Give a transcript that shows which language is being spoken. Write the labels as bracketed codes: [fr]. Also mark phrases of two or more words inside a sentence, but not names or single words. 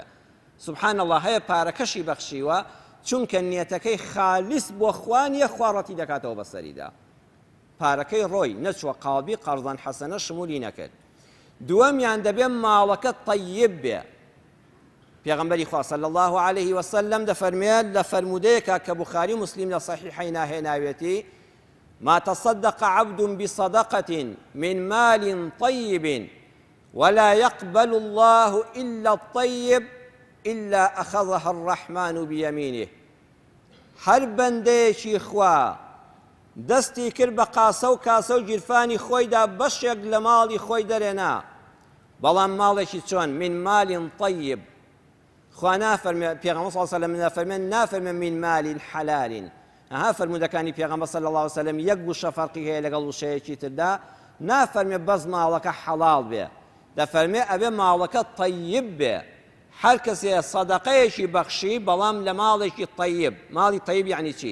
[ckb] سبحان الله هەیە پارەکەشی بەخشیوە چونکە نیەتەکەی خالیس بۆ خوا نییە، خوا ڕەتی دەکاتەوە بەسەریدا، پارەکەی ڕۆی نەچوە قاڵبی [ar] قەرضەن حەسەنە [ckb] شمولی نەکرد. دووەمیان دەبێ ماڵەکە طەیب بێ. پێغەمبەری خوا [ar] صلی الله عليه وسلم [ckb] دەفەرمێت لە فەرمودەیەکە کە بوخاری و موسلیم لە صەحیحەین هێناوێتی [ar] ما تصدق عبد بصدقة من مال طيب ولا يقبل الله إلا الطيب إلا أخذها الرحمن بيمينه. [ckb] هەر بەندەیەکی خوا دەستی کرد بە قاسە و کاسە و گیرفانی خۆیدا بەشێک لە ماڵی خۆی دەرێنا، بەڵام ماڵێکی چۆن؟ [ar] من مال طيب. [ckb] خوا نافەرمێ، پێغەمبەر [ar] صلی الله علیه و سلم [ckb] نافەرمێ [ar] من مال حلال. [ckb] ئەها فەرمودەکانی پێغەمبەر [ar] صلی الله علیه و سلم [ckb] یەک وشە فەرقی هەیە لەگەڵ وشەیەکی تردا، نافەرمێ بەس ماڵەکە حەڵاڵ بێ، دەفەرمێ ئەبێ ماڵەکە طەیب بێ. هەر کەسێ سەدەقەیەکی بەخشی بەڵام لە ماڵێکی طەیب. ماڵی طەیب یعنی چی؟